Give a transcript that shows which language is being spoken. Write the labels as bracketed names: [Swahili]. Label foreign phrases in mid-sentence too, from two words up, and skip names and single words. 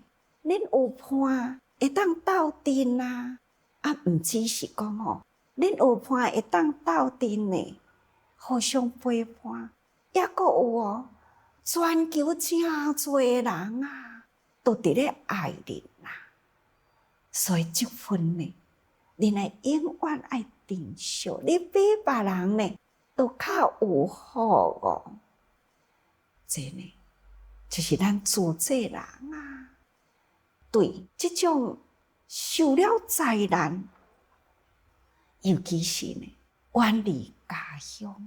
[Min Nan Chinese] 恁有伴会当斗阵啊，毋只是讲吼，恁有伴会当斗阵呢，互相陪伴。也阁有哦，全球真侪人啊，都伫咧爱恁啦。所以这份呢，恁会永远爱珍惜，你比别人呢都较有好哦。这呢，就是咱主治人啊，对这种受了灾难，尤其是呢远离家乡。